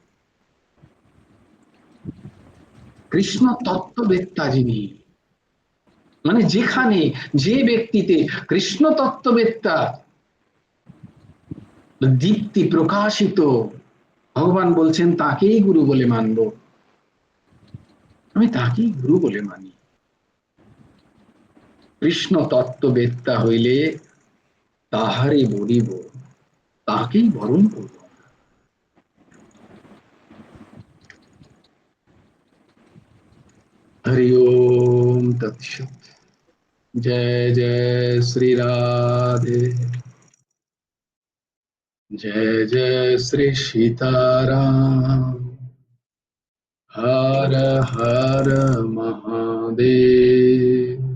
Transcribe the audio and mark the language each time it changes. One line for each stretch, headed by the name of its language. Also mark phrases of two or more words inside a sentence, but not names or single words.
Bangla: কৃষ্ণ তত্ত্ববেত্তা যিনি, মানে যেখানে যে ব্যক্তিতে কৃষ্ণ তত্ত্ববেত্তা দীপ্তি প্রকাশিত, ভগবান বলছেন তাকেই গুরু বলে মানব। আমি তাকেই গুরু বলে মানি। কৃষ্ণ তত্ত্ববেত্তা হইলে তাহারে বলিব, তাকেই বরণ করব।
Sanskrit: हरि ओम तत्सत।
Hindi: जय जय श्री राधे, जय जय श्री सीताराम। हर हर महादेव।